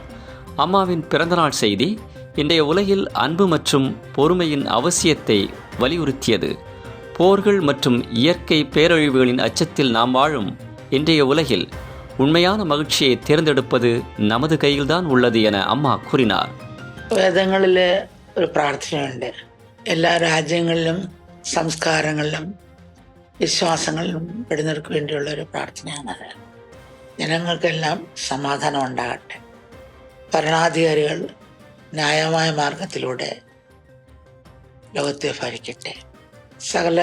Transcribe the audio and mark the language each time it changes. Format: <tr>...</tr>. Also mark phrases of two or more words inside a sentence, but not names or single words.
<ta>அம்மாவின் பிறந்தநாள் செய்தி இன்றைய உலகில் அன்பு மற்றும் பொறுமையின் அவசியத்தை வலியுறுத்தியது. போர்கள் மற்றும் இயற்கை பேரழிவுகளின் அச்சத்தில் நாம் வாழும் இன்றைய உலகில் உண்மையான மகிழ்ச்சியை தேர்ந்தெடுப்பது நமது கையில்தான் உள்ளது என அம்மா கூறினார்.</ta> <ml>വേദങ്ങളിൽ ഒരു പ്രാർത്ഥനയുണ്ട്. എല്ലാ രാജ്യങ്ങളിലും സംസ്കാരങ്ങളിലും വിശ്വാസങ്ങളിലും പെടുന്നവർക്ക് വേണ്ടിയുള്ള ഒരു പ്രാർത്ഥനയാണത്. ജനങ്ങൾക്കെല്ലാം സമാധാനം ഉണ്ടാകട്ടെ, ഭരണാധികാരികൾ ന്യായമായ മാർഗത്തിലൂടെ ലോകത്തെ ഭരിക്കട്ടെ, സകല</ml>